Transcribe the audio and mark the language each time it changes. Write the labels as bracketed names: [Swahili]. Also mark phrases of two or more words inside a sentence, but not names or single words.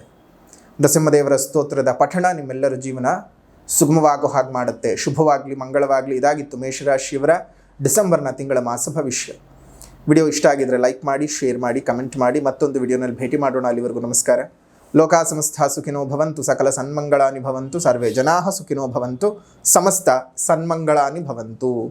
[Kannada] ನರಸಿಂಹದೇವರ ಸ್ತೋತ್ರದ ಪಠಣ ನಿಮ್ಮೆಲ್ಲರ ಜೀವನ ಸುಗಮವಾಗೋ ಹಾಗೆ ಮಾಡುತ್ತೆ. ಶುಭವಾಗಲಿ, ಮಂಗಳವಾಗಲಿ. ಇದಾಗಿತ್ತು ಮೇಷರಾಶಿಯವರ ಡಿಸೆಂಬರ್ನ ತಿಂಗಳ ಮಾಸ ಭವಿಷ್ಯ. ವಿಡಿಯೋ ಇಷ್ಟ ಆಗಿದ್ರೆ ಲೈಕ್ ಮಾಡಿ, ಶೇರ್ ಮಾಡಿ, ಕಮೆಂಟ್ ಮಾಡಿ. ಮತ್ತೊಂದು ವಿಡಿಯೋನಲ್ಲಿ ಭೇಟಿ ಮಾಡೋಣ. ಅಲ್ಲಿವರೆಗೂ ನಮಸ್ಕಾರ. [Sanskrit] ಲೋಕಾ ಸಮಸ್ತ ಸುಖಿನೋ ಭವಂತು, ಸಕಲ ಸನ್ಮಂಗಳಾನಿ ಭವಂತು, ಸರ್ವೇ ಜನಾಃ ಸುಖಿನೋ ಭವಂತು, ಸಮಸ್ತ ಸನ್ಮಂಗಳಾನಿ ಭವಂತು.